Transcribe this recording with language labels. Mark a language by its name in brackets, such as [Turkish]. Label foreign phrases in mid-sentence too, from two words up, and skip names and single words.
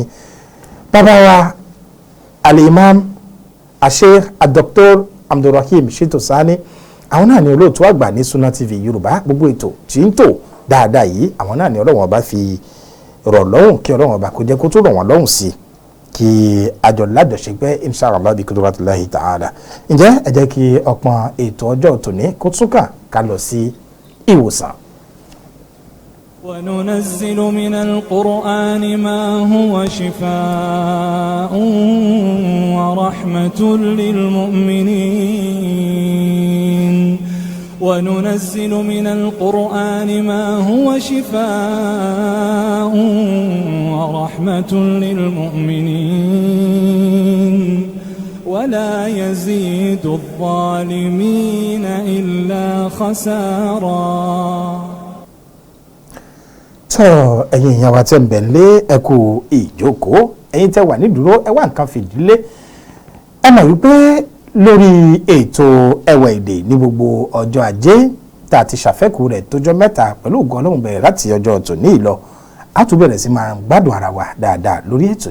[Yoruba] bàbá wa al-imam asheikh ad-doctor Abdulrahim Shitu Sani àwọn náà ni olóòtú àgbà ní Sunna TV Yorùbá gbogbo ètò tí ń tò dáadáa yìí àwọn náà ni ọlọ́wọ́n ọba fi rọ̀ lọ́hùn kí ọlọ́wọ́n ọba kó jẹ́ kó tó rọ̀ wọ́n lọ́hùn sí kí àjọ ládọ̀ṣe pé inshallah bí [Arabic] قدرة الله تعالى [Yoruba] ǹjẹ́ ẹ jẹ́ kí ọpọ́n ètò ọjọ́ tòní kó tún kàn ká lọ sí ìwòsàn. [Arabic] وننزل من القرآن ما هو شفاء ورحمة للمؤمنين وننزل من القرآن ما هو شفاء ورحمة للمؤمنين ولا يزيد الظالمين إلا خسارا [Yoruba] sọ ẹ̀yin èèyàn wa tẹ́ ń bẹ̀ lé ẹ kú ìjókòó ẹ̀yin tẹ́ wà nídúró ẹ wá nǹkan fìdílé ẹ mọ̀ wípé lórí ètò ẹwà èdè ní gbogbo ọjọ́ ajé tá a ti ṣàfẹ́kù rẹ̀ tójọ́ mẹ́ta pẹ̀lú ògo Ọlọ́run bẹ̀rẹ̀ láti ọjọ́ tòní ìlọ a tún bẹ̀rẹ̀ sí máa gbádùn ara wa dáadáa lórí ètò